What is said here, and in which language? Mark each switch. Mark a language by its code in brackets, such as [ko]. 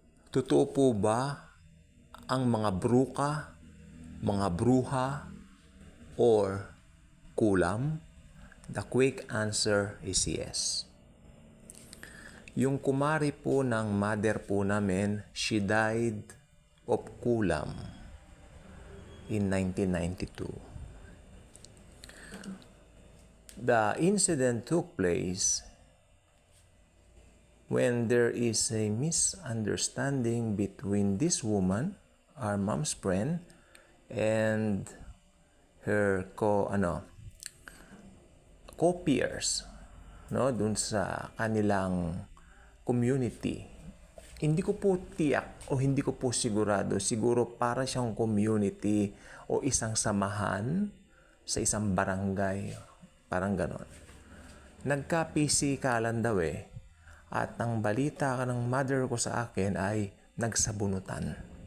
[tl] Totoo po ba ang mga bruka, mga bruha, or kulam? [en] The quick answer is yes. [tl] Yung kumari po ng mother po namin, [en] she died of kulam in 1992. The incident took place when there is a misunderstanding between this woman, our mom's friend, and her co-peers, no, [tl] dun sa kanilang [en] community. [tl] Hindi ko po tiyak o hindi ko po siguro para siyang community o isang samahan sa isang barangay, parang ganon. Nagka-pisikalan daw at ang balita ka ng mother ko sa akin ay nagsabunutan.